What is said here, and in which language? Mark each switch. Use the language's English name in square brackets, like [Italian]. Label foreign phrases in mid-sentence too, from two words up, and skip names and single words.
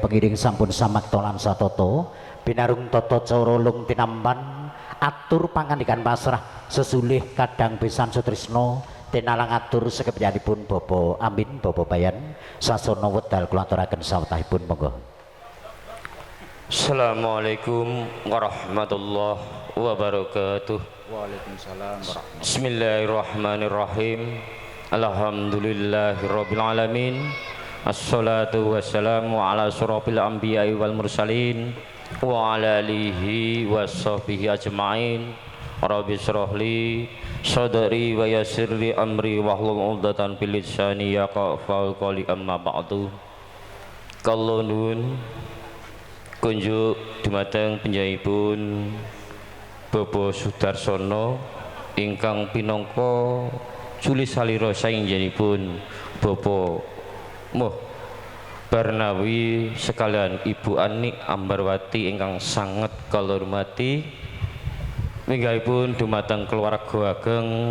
[Javanese] pengiring sampun samakta lan satata binarung tata cara lung tinampan atur pangandikan pasrah sesulih kadang besan sutrisna tinalang atur sekepyanipun Bapak Amin Bapak Bayan sasana wedal kula aturaken sawetahipun monggo. [Arabic] السلام عليكم ورحمة الله وبركاته. وعليكم السلام ورحمة الله. بسم الله الرحمن الرحيم. الحمد لله رب العالمين. الصلاة والسلام على أشرف الأنبياء والمرسلين وعلى آله وصحبه أجمعين. رب اشرح لي صدري ويسر لي أمري واحلل عقدة من لساني يفقهوا قولي أما بعد. [Javanese] Kula nuwun kunjuk dumateng panjenenganipun Bapak Sudarsono ingkang pinangka juli salira saenjenipun Bapak Muh Barnawi sekalian Ibu Ani Ambarwati ingkang sanget kula hormati minggahipun dumateng keluarga ageng